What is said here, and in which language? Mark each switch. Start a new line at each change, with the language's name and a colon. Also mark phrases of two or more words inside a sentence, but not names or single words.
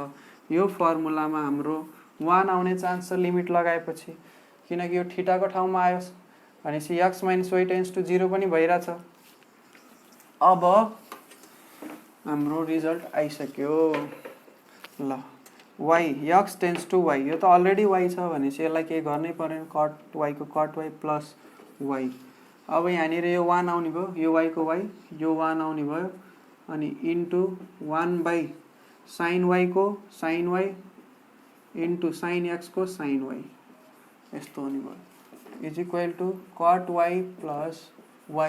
Nepali: यो फर्मुलामा हाम्रो 1 आउने चान्स छ लिमिट लगाएपछि, किनकि यो थीटाको ठाउँमा आयो भनेपछि
English: x minus y tends to 0
Nepali: पनि भइरहेछ। अब हाम्रो रिजल्ट आइसक्यो। ल
English: y x tends to y,
Nepali: यो त अलरेडी y छ भनेपछि यसलाई के गर्नै पर्यो, cot y को
English: cot y plus y.
Nepali: अब यहाँनिर यो 1 आउने भयो, यो y को y, यो 1 आउने भयो, अनि
English: into 1 by sin y
Nepali: को sin y
English: into sin x
Nepali: को sin y, यस्तो हुने भयो,
English: is equal to cot y plus y.